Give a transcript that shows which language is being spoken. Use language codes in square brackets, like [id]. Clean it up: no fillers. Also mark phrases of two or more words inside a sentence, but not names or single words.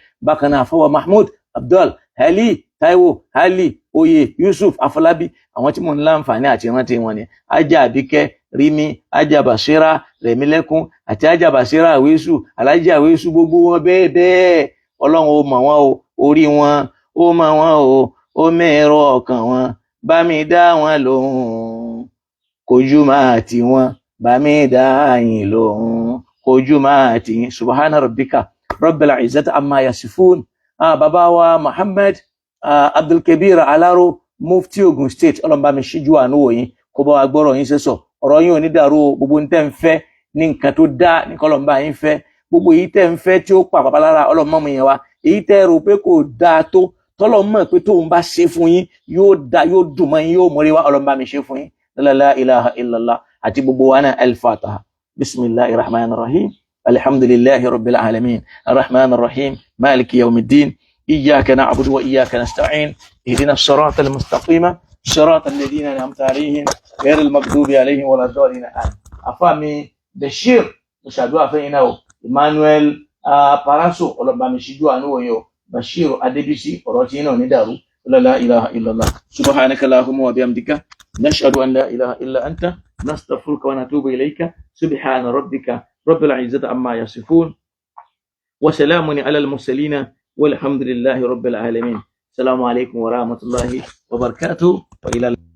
[yo] Bákan náà Afawa Mahmood Abdul Ali Taiwo Ali Oye Yusuf Afọlábí, àwọn tí mo ń láǹfààní àti rántí wọn ni Ajá Àbíkẹ́ Rimi, Ajá Bashira Rẹ̀mílẹ́kún, àti Ajá Bashira Àwésù, Alájà Àwésù, gbogbo wọn bẹ́ẹ̀ bẹ́ẹ̀. Ọlọ́run ó mọ̀ wọn o, orí wọn ó mọ̀ wọn o, ó mẹ́rọ ọkàn wọn, bá mi dá wọn lóhùn, kojú máa tì wọn, bá mi dá yín lóhùn, kojú máa tì yín. [ar] سبحان ربك رب العزة عما يصفون. [yo] Bàbá wa Muhammad Abdulkabir Alaro, Mufti Ogun State, Ọlọ́run bá mi ṣíjú àánú wò yín, kó bá wa gbọ́rọ̀ yín sẹ́sọ̀, ọ̀rọ̀ yín ò ní dàrú, gbogbo ní tẹ́ ń fẹ́ ní nǹkan tó dá ní k'Ọlọ́run bá yín fẹ́, gbogbo èyí tẹ́ ń fẹ́ tí ó pa bàbá lára Ọlọ́run mọ́ mu yẹn wá, èyí tẹ́ rò pé kò dáa tó tọ́lọ́run mọ̀ pé tóun bá ṣe fún yín yóò dá, yóò dùn mọ́ yín, yóò mórí wá, Ọlọ́run bá mi ṣe fún yín. [ar] لا إله إلا الله. [yo] Àti gbogbo wa náà al-Fatiha. [ar] بسم الله الرحمن الرحيم. الحمد لله رب العالمين. الرحمن الرحيم. مالك يوم الدين. إياك نعبد وإياك نستعين. اهدنا الصراط المستقيم صراط الذين أنعمت عليهم غير المغضوب عليهم ولا الضالين. [yo] Afami Bashir ṣàdúrà fẹ́yìn náà o, Emmanuel Paraso, Ọlọ́run bá mi ṣíjú àánú wò yín o, Bashir Adébísí, ọ̀rọ̀ tí náà ní dàrú. [ar] لا إله إلا الله. سبحانك اللهم وبحمدك، نشهد أن لا إله إلا أنت، نستغفرك ونتوب إليك. سبحان ربك رب العزة عما يصفون، وسلام على المرسلين, والحمد لله رب العالمين. السلام عليكم ورحمة الله وبركاته، وإلى